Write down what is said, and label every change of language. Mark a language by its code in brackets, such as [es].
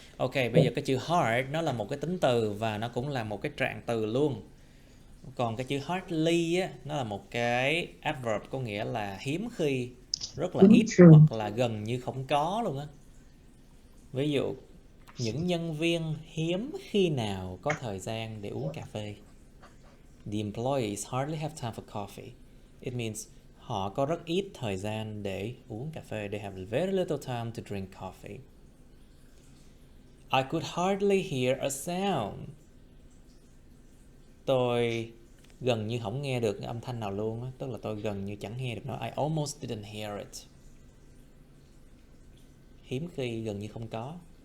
[vi] Ok, bây giờ cái chữ hard nó là một cái tính từ và nó cũng là một cái trạng từ luôn. Còn cái chữ hardly á, nó là một cái adverb, có nghĩa là hiếm khi, rất là ít hoặc là gần như không có luôn á. Ví dụ, những nhân viên hiếm khi nào có thời gian để uống cà phê. [en] The employees hardly have time for coffee. It means [vi] họ có rất ít thời gian để uống cà phê. [en] They have very little time to drink coffee. I could hardly hear a sound. [vi] Tôi gần như không nghe được âm thanh nào luôn á. Tức là tôi gần như chẳng nghe được nó. [en] I almost didn't hear it. [vi] Hiếm khi, gần như không có.